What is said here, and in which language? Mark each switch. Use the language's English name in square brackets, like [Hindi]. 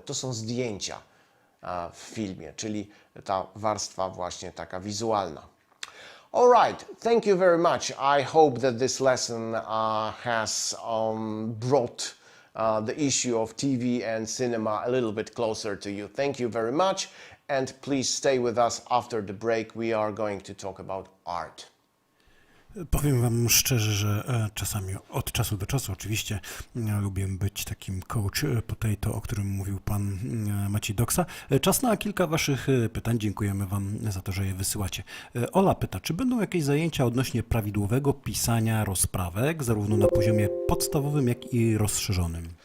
[Polish] To są zdjęcia w filmie, czyli ta warstwa właśnie taka wizualna. [English] All right, thank you very much. I hope that this lesson has brought the issue of TV and cinema a little bit closer to you. Thank you very much, and please stay with us after the break. We are going to talk about art. [Polish] Powiem wam szczerze, że czasami, od czasu do czasu oczywiście, lubię być takim [English] coach potato, [Polish] o którym mówił pan Maciej Doksa. Czas na kilka waszych pytań. Dziękujemy wam za to, że je wysyłacie. Ola pyta, czy będą jakieś zajęcia odnośnie prawidłowego pisania rozprawek, zarówno na poziomie podstawowym, jak i rozszerzonym?